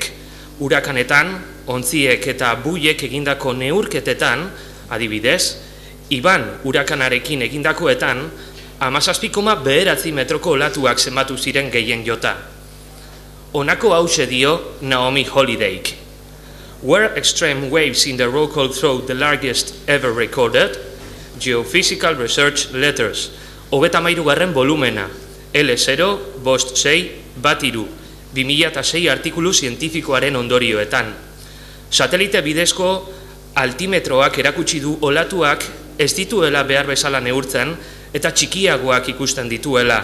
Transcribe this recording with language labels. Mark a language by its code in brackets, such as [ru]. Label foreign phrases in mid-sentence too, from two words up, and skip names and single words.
[eu] Urakanetan, ontziek eta buiek egindako neurketetan, adibidez, Iban urakanarekin egindakoetan, 17,9 metroko olatuak zenbatu ziren gehien jota. Honako hause dio Naomi Holidayk. [en] Were extreme waves in the Rockall throw the largest ever recorded? Geophysical Research Letters. 33. [eu] volumena. L0-5-6-1-3. 2006 artikulu zientifikoaren ondorioetan. Satelite bidezko altimetroak erakutsi du olatuak ez dituela behar bezala neurtzen eta txikiagoak ikusten dituela.